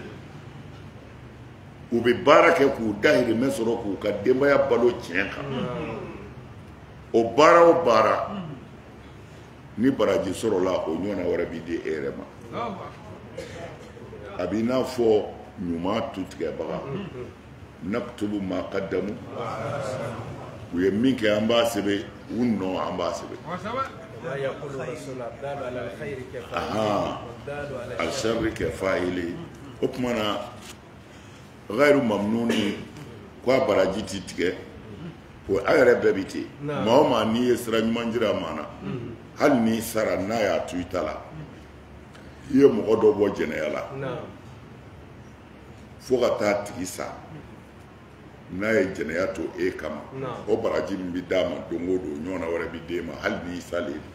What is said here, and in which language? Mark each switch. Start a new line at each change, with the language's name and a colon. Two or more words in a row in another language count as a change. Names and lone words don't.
Bambara: u bɛ baara kɛ k'u dahirimɛ sɔrɔ k'u ka denbaya balo tiɲɛ kan o baara o baara ni baraji sɔrɔla o ɲɔgɔnna wɛrɛ bɛ di e yɛrɛ ma a b'i n'a fɔ ɲuman tu tigɛbaga
Arabic: نكتب ما قدموا
Bambara: u ye min kɛ an b'a sɛbɛn u nɔ an b'a sɛbɛn
Arabic: الشر كفاعله
Bambara: o tuma na
Arabic: غير ممنون
Bambara: ko a baraji ti tigɛ o a yɛrɛ bɛɛ bi ten maa o maa n'i ye sira ɲuman jira maa na hali n'i sara n'a y'a tu i ta la i ye mɔgɔ dɔ bɔ jɛnɛya la fo ka taa tigi sa n'a ye jɛnɛya to e kama o baraji min bɛ d'a ma don o don ɲɔgɔnna wɛrɛ bɛ d'e ma hali n'i salen